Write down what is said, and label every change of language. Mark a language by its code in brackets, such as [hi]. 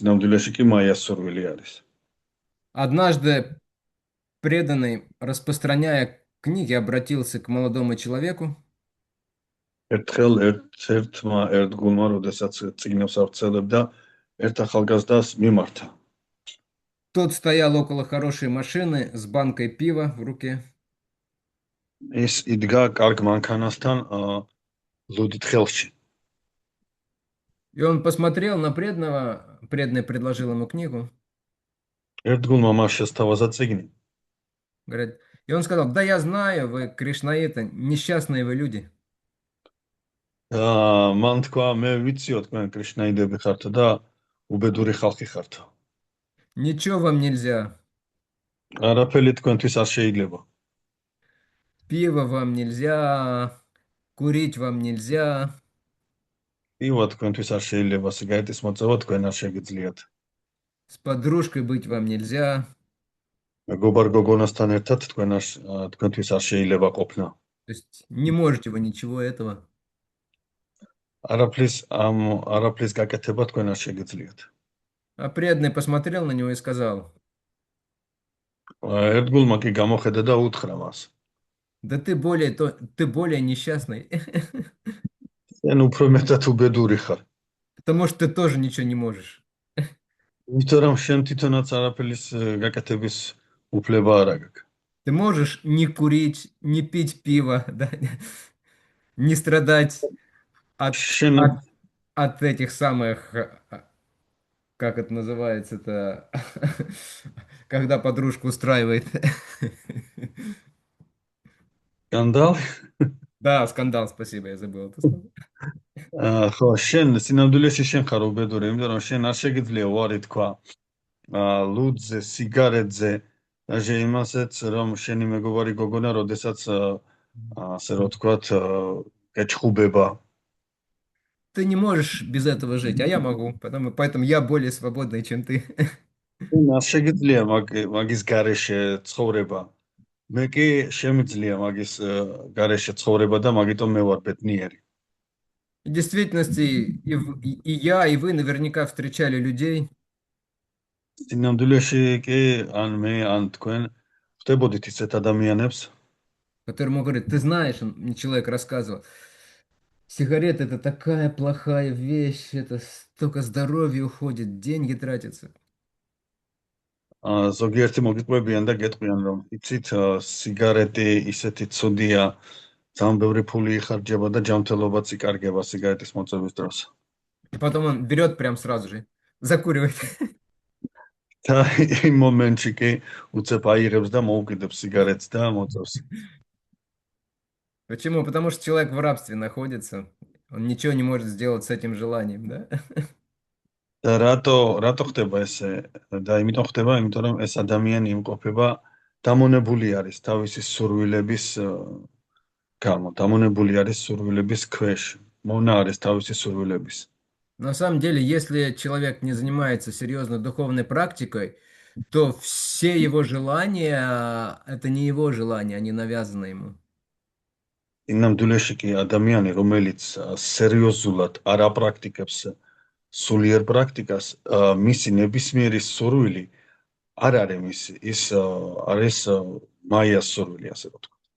[ka] სინამდვილეში კი მაიას სურვილი არის. [ru] Однажды преданный, распространяя книги, обратился к молодому человеку. [ka] ერთხელ ერთ-ერთმა ერთგულმა, როდესაც წიგნებს ავრცელებდა, ერთ ახალგაზრდას მიმართა. [ru] Тот стоял около хорошей машины с банкой пива в руке. [ka] ის იდგა კარგ მანქანასთან ლუდით ხელში. [ru] И он посмотрел на преданного, преданный предложил ему книгу. [ka] ერთგულმა მას შესთავაზა წიგნი. [ru] Говорит, и он сказал, да я знаю, вы кришнаиты, несчастные вы люди. [ka] მან თქვა, მე ვიციო თქვენ კრიშნაიდები ხართ და უბედური ხალხი ხართ. [ru] Ничего вам нельзя. [ka] არაფერი თქვენთვის არ შეიძლება. [ru] Пиво вам нельзя, курить вам нельзя. [ka] ივა თქვენთვის არ შეიძლება სიგარეტის მოწევა, თქვენ არ შეგიძლიათ. [ru] С подружкой быть вам нельзя. [ka] მეგობარ გოგონასთან ერთად თქვენთვის არ შეიძლება ყოფნა. [ru] То есть не можете вы ничего этого. [ka] არაფრის გაკეთება თქვენ არ შეგიძლიათ. [ru] А преданный посмотрел на него и сказал: [ka] ერთგულმა კი გამოხედა და უთხრა მას. [ru] да ты более несчастный. [ka] შენ უფრო მეტად უბედური ხარ. [ru] Потому что ты тоже ничего не можешь. [ka] იმიტომ რომ შენ თვითონაც არაფრის გაკეთების უფლება არ აქვს. [ru] Ты можешь не курить, не пить пиво, да? Не страдать [ka] შენ [ru] от этих самых, как это называется-то, когда подружка устраивает. скандал. Да, скандал, спасибо, я забыл это слово. [ka] ხო, შენ სინამდვილეში შენ ხარ უბედური, იმიტომ რომ შენ არ შეგიძლია უარი თქვა ლუდზე, სიგარეტზე, даже იმასაც, რომ შენი მეგობარი გოგონა, როდესაც ასე რომ ვთქვათ, გეჩხუბება. [ru] Ты не можешь без этого жить, а я могу, поэтому я более свободный, чем ты. [ka] შენ არ შეგიძლია მაგის გარეშე ცხოვრება. მე კი შემიძლია მაგის გარეშე ცხოვრება და მაგიტომ მე ვარ ბედნიერი. [ru] В действительности и я, и вы наверняка встречали людей, [ka] სინამდვილეში კი ან მე, ან თქვენ ხდებოდით ისეთ ადამიანებს, [ru] которым говорят: ты знаешь, мне человек рассказывал, сигарета это такая плохая вещь, это столько здоровья уходит, деньги тратятся. [ka] ზოგიერთი მოგიყვებიან და გეტყვიან, რომ იცით, სიგარეტი ისეთი ცუდია, ძალიან ბევრი ფული იხარჯება და ჯანმრთელობაც იკარგება სიგარეტის მოწების დროს. [ru] И потом он берет прям сразу же, закуривает. [ka] და იმ მომენტში კი უცებ აიღებს და მოუკიდებს სიგარეტს და მოწევს. [ru] Почему? Потому что человек в рабстве находится, он ничего не может сделать с этим желанием, да? [ka] და რატო ხდება ესე? და იმიტომ ხდება, იმიტომ რომ ეს ადამიანი იმყოფება დამონებული არის თავისი სურვილების გამო, დამონებული არის სურვილების ქვეშ, მონა არის თავისი სურვილების. [ru] На самом деле, если человек не занимается серьезно духовной практикой, то все его желания, это не его желания, они навязаны ему. [ka] სინამდვილეში კი ადამიანი, რომელიც სერიოზულად არ აპრაქტიკებს სულიერ პრაქტიკას, მისი ნებისმიერი სურვილი არ არის მისი, ის არის მაიას სურვილი, ასე ვთქვათ.